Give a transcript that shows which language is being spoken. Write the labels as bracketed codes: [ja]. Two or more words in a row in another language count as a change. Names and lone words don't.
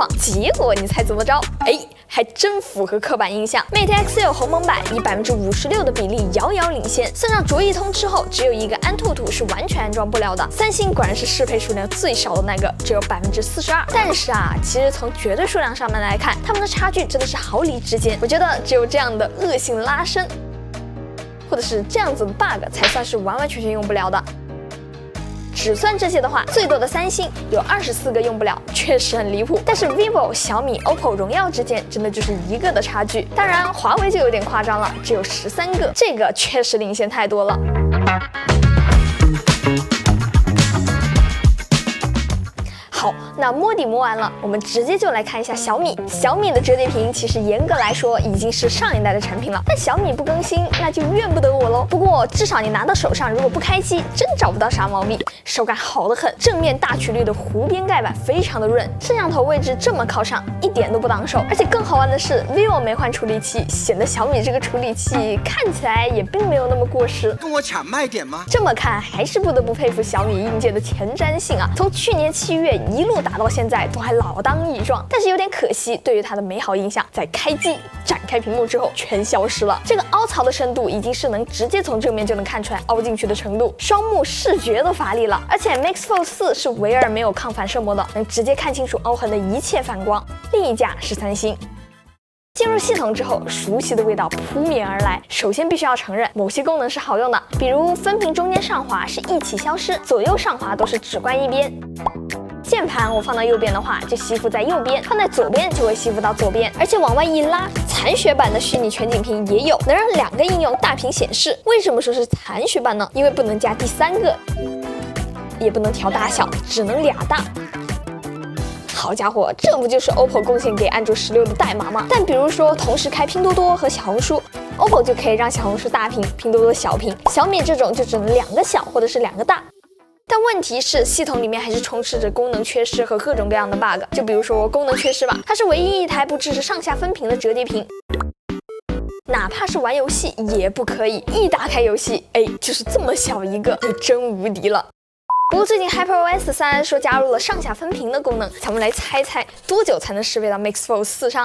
[zh] 結果你猜怎麼着？還真符合刻板印象。Mate X6 鴻蒙版以56%的比例遙遙領先，算上卓易通之後，只有一個安兔兔是完全安裝不了的。三星果然是適配數量最少的那個，只有42%。但是啊，其實從絕對數量上面來看，它們的差距真的是毫釐之間。我覺得只有這樣的惡性拉伸，或者是這樣子的 bug 才算是完完全全用不了的。只算這些的話，最多的三星有24個用不了，確實很離譜。但是 vivo、小米、OPPO、榮耀之間真的就是一個的差距。當然，華為就有點誇張了，只有13個，這個確實領先太多了。好，那摸底摸完了，我們直接就來看一下小米。小米的折疊屏其實嚴格來說已經是上一代的產品了，但小米不更新，那就怨不得我嘍。不過至少你拿到手上，如果不開機，真找不到啥毛病，手感好得很。正面大曲率的弧邊蓋板非常的潤，攝像頭位置這麼靠上，一點都不擋手。而且更好玩的是 ，vivo 沒換處理器，顯得小米這個處理器看起來也並沒有那麼過時。跟我搶賣點嗎？這麼看，還是不得不佩服小米硬件的前瞻性啊！從去年7月一路打到現在，都還老當益壯。但是有點可惜，對於它的美好印象，在開機展開屏幕之後全消失了。這個凹槽的深度已經是能直接從正面就能看出來凹進去的程度，雙目視覺都乏力了。而且 Mix Fold 4 是唯二沒有抗反射膜的，能直接看清楚凹痕的一切反光。另一架是三星。進入系統之後，熟悉的味道撲面而來。首先必須要承認，某些功能是好用的，比如分屏中間上滑是一起消失，左右上滑都是只關一邊。鍵盤我放到右邊的話，就吸附在右邊；放在左邊就會吸附到左邊。而且往外一拉，殘血版的虛擬全景屏也有，能讓2個應用大屏顯示。為什麼說是殘血版呢？因為不能加第3個，也不能調大小，只能2大。好家伙，這不就是 OPPO 貢獻給安卓16的代碼嗎？但比如說同時開拼多多和小紅書，OPPO 就可以讓小紅書大屏，拼多多小屏。小米這種就只能2個小或者是2個大。但問題是，系統裡面還是充斥着功能缺失和各種各樣的 bug。就比如說功能缺失吧，它是唯一一台不支持上下分屏的折疊屏，哪怕是玩遊戲也不可以。一打開遊戲，就是這麼小一個，就真無敵了。不過最近 HyperOS 3說加入了上下分屏的功能，咱們來猜猜多久才能適配到 Mix Fold 4上？